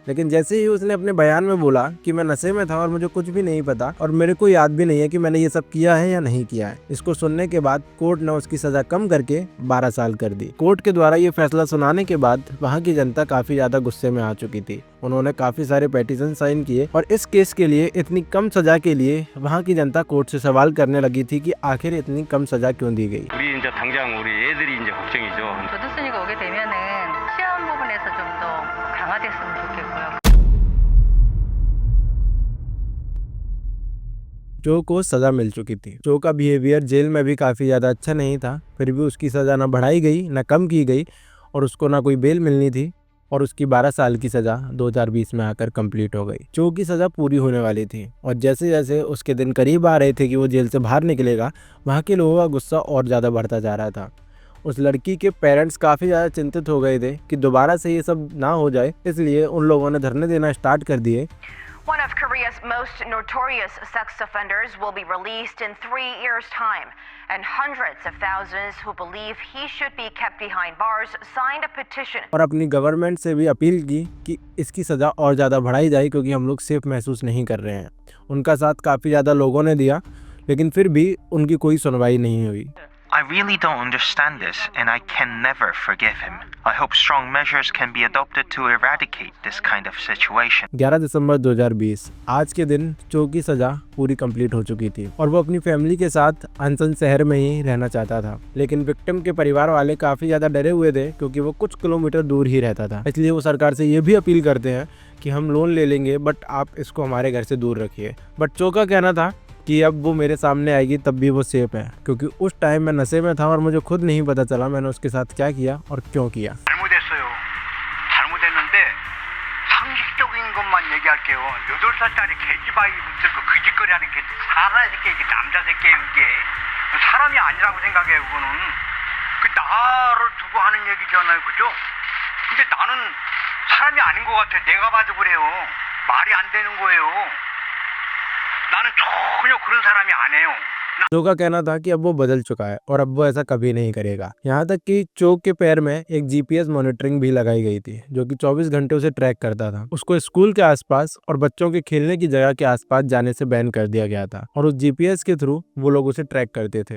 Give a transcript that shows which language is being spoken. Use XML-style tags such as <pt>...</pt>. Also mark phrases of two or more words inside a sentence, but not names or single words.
<hi>लेकिन जैसे ही उसने अपने बयान में बोला कि मैं नशे में था और मुझे कुछ भी नहीं पता और मेरे को याद भी नहीं है कि मैंने ये सब किया है या नहीं किया है, इसको सुनने के बाद कोर्ट ने उसकी सजा कम करके 12 साल कर दी। कोर्ट के द्वारा ये फैसला सुनाने के बाद वहाँ की जनता काफी ज्यादा गुस्से में आ चुकी थी। उन्होंने काफी सारे पेटिशन साइन किए और इस केस के लिए इतनी कम सजा के लिए वहाँ की जनता कोर्ट से सवाल करने लगी थी कि आखिर इतनी कम सजा क्यों दी गई।</hi> <ko>우리 이제 당장 우리 애들이 이제 걱정이죠. 조두순이가 오게 되면은 치안 부분에서 좀 더 강화됐으면 좋겠고요.</ko> <hi>चो को सज़ा मिल चुकी थी। चो का बिहेवियर जेल में भी काफ़ी ज़्यादा अच्छा नहीं था, फिर भी उसकी सज़ा ना बढ़ाई गई ना कम की गई और उसको ना कोई बेल मिलनी थी और उसकी 12 साल की सज़ा 2020 में आकर कंप्लीट हो गई। चो की सज़ा पूरी होने वाली थी और जैसे जैसे उसके दिन करीब आ रहे थे कि वो जेल से बाहर निकलेगा, वहाँ के लोगों का गुस्सा और ज़्यादा बढ़ता जा रहा था। उस लड़की के पेरेंट्स काफ़ी ज़्यादा चिंतित हो गए थे कि दोबारा से ये सब ना हो जाए, इसलिए उन लोगों ने धरने देना स्टार्ट कर दिए।</hi> <en>One of Korea's most notorious sex offenders will be released in 3 years' time, and hundreds of thousands who believe he should be kept behind bars signed a petition.</en> <hi>और अपनी गवर्नमेंट से भी अपील की कि इसकी सज़ा और ज़्यादा बढ़ाई जाए, क्योंकि हम लोग सेफ महसूस नहीं कर रहे हैं। उनका साथ काफ़ी ज़्यादा लोगों ने दिया, लेकिन फिर भी उनकी कोई सुनवाई नहीं हुई।</hi> <en>I really don't understand this, and I can never forgive him. I hope strong measures can be adopted to eradicate this kind of situation.</en> <hi>11 दिसंबर 2020 आज के दिन चो की सज़ा पूरी कंप्लीट हो चुकी थी और वो अपनी फैमिली के साथ अनसन शहर में ही रहना चाहता था। लेकिन विक्टिम के परिवार वाले काफ़ी ज़्यादा डरे हुए थे, क्योंकि वो कुछ किलोमीटर दूर ही रहता था। इसलिए वो सरकार से ये भी अपील करते हैं कि हम लोन ले लेंगे, बट आप इसको हमारे घर से दूर रखिए। बट चो का कहना था कि अब वो मेरे सामने आएगी तब भी वो सेफ है, क्योंकि उस टाइम मैं नशे में था और मुझे खुद नहीं पता चला मैंने उसके साथ क्या किया और क्यों किया।</hi> <ko>잘못했어요. 잘못했는데 상식적인 것만 얘기할게요. 8살짜리 개지바이 붙들고 그짓거리 하는 게 사람 새끼, 이게 남자 새끼예요, 이게. 사람이 아니라고 생각해요, 그거는. 그 나를 두고 하는 얘기잖아요, 그죠? 근데 나는 사람이 아닌 것 같아. 내가 봐도 그래요. 말이 안 되는 거예요. 난 나는 전혀 그런 사람이 아니에요.</ko> <hi>चो का कहना था कि अब वो बदल चुका है और अब वो ऐसा कभी नहीं करेगा। यहाँ तक कि चो के पैर में एक</hi> <en>GPS monitoring</en> <hi>भी लगाई गई थी जो कि 24 घंटे उसे ट्रैक करता था। उसको स्कूल के आसपास और बच्चों के खेलने की जगह के आसपास जाने से बैन कर दिया गया था और उस जीपीएस के थ्रू वो लोग उसे ट्रैक करते थे।</hi>